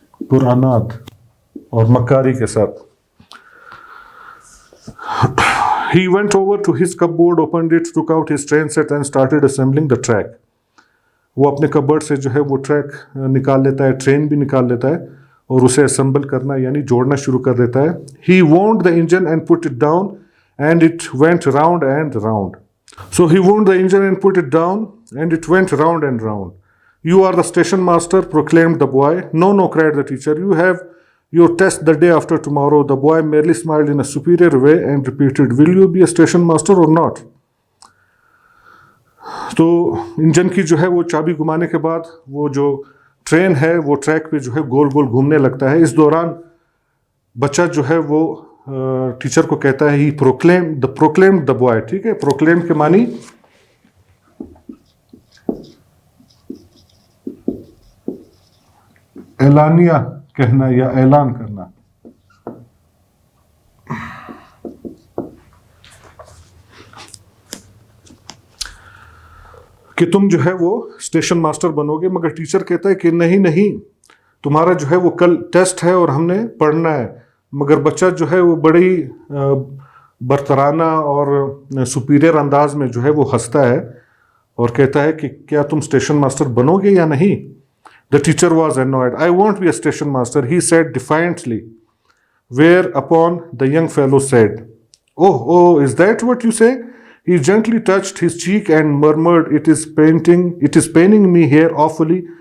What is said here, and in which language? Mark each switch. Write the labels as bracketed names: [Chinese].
[Urdu] پر اناد اور مکاری کے ساتھ. [English] He went over to his cupboard, opened it, took out his train set and started assembling the track. [Urdu] وہ اپنے cupboard سے جو ہے وہ ٹریک نکال لیتا ہے, ٹرین بھی نکال لیتا ہے اور اسے اسمبل کرنا یعنی جوڑنا شروع کر دیتا ہے. [English] He wound the engine and put it down and it went round and round. So he wound the engine and put it down and it went round and round. You are the station master, proclaimed the boy. No, no, cried the teacher. You have your test the day after tomorrow. The boy merely smiled in a superior way and repeated, will you be a station master or not? [Urdu] تو engine کی جو ہے وہ چابی گھمانے کے بعد وہ جو ٹرین ہے وہ ٹریک پہ جو ہے گول گول گھومنے لگتا ہے. اس دوران بچہ جو ہے وہ ٹیچر کو کہتا ہے [English] He proclaimed the boy. [Urdu] ٹھیک ہے, پروکلیم کے معنی اعلانیہ کہنا یا اعلان کرنا. کہ تم جو ہے وہ اسٹیشن ماسٹر بنو گے. مگر ٹیچر کہتا ہے کہ نہیں, تمہارا جو ہے وہ کل ٹیسٹ ہے اور ہم نے پڑھنا ہے. مگر بچہ جو ہے وہ بڑی برترانہ اور سپیریئر انداز میں جو ہے وہ ہنستا ہے اور کہتا ہے کہ کیا تم اسٹیشن ماسٹر بنو گے یا نہیں؟ [English] The teacher was annoyed. I won't be a station master, he said defiantly. Whereupon the young fellow said, Oh, is that what you say? He gently touched his cheek and murmured, It is paining me here awfully.